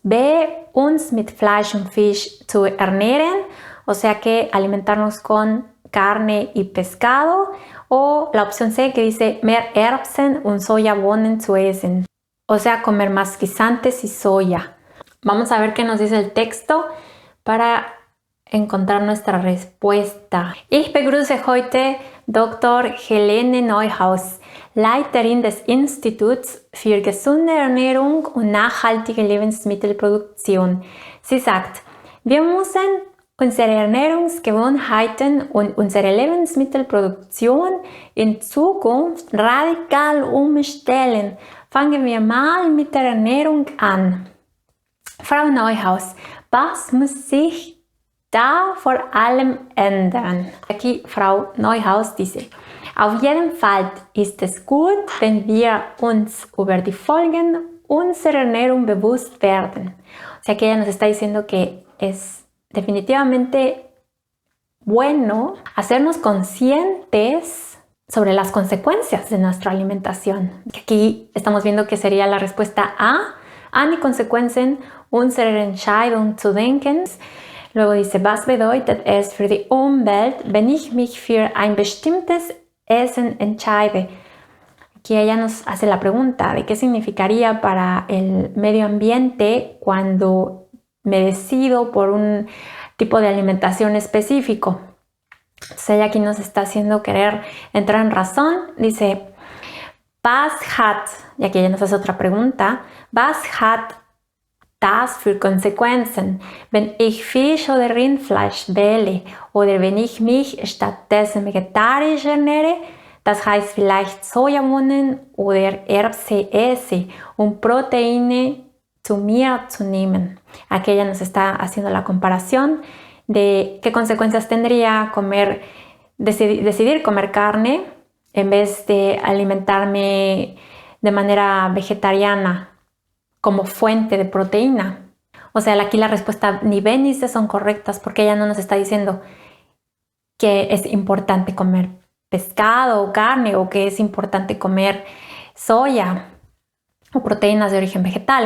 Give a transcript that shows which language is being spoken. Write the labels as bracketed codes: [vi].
[es] B, [de] uns mit Fleisch und Fisch zu ernähren, [es] o sea que alimentarnos con carne y pescado. O la opción C que dice [de] mehr Erbsen und Sojabohnen zu essen, [es] o sea, comer más guisantes y soya. Vamos a ver qué nos dice el texto para encontrar nuestra respuesta. [de] Ich begrüße heute Dr. Helene Neuhaus, Leiterin des Instituts für gesunde Ernährung und nachhaltige Lebensmittelproduktion. Sie sagt, wir müssen unsere Ernährungsgewohnheiten und unsere Lebensmittelproduktion in Zukunft radikal umstellen. Fangen wir mal mit der Ernährung an. Frau Neuhaus, was muss sich da vor allem ändern? [es] Aquí Frau Neuhaus dice, [de] auf jeden Fall ist es gut, wenn wir uns über die Folgen unserer Ernährung bewusst werden. [es] O sea que ella nos está diciendo que es definitivamente bueno hacernos conscientes sobre las consecuencias de nuestra alimentación. Aquí estamos viendo que sería la respuesta A, [de] an die Konsequenzen unserer Entscheidung zu denken. [es] Luego dice, [de] was bedeutet es für die Umwelt, wenn ich mich für ein bestimmtes Essen entscheide? [es] Aquí ella nos hace la pregunta de qué significaría para el medio ambiente cuando me decido por un tipo de alimentación específico. Entonces ella aquí nos está haciendo querer entrar en razón. Dice, [de] was hat, [es] y aquí ella nos hace otra pregunta, [de] was hat das für Konsequenzen, wenn ich Fisch oder Rindfleisch wähle oder wenn ich mich stattdessen vegetarisch ernähre, das heißt vielleicht Sojabohnen oder Erbse esse, um Proteine zu mir zu nehmen. [es] Aquí ella nos está haciendo la comparación de qué consecuencias tendría decidir comer carne en vez de alimentarme de manera vegetariana como fuente de proteína. O sea, aquí la respuesta ni B ni C son correctas porque ella no nos está diciendo que es importante comer pescado o carne o que es importante comer soya o proteínas de origen vegetal.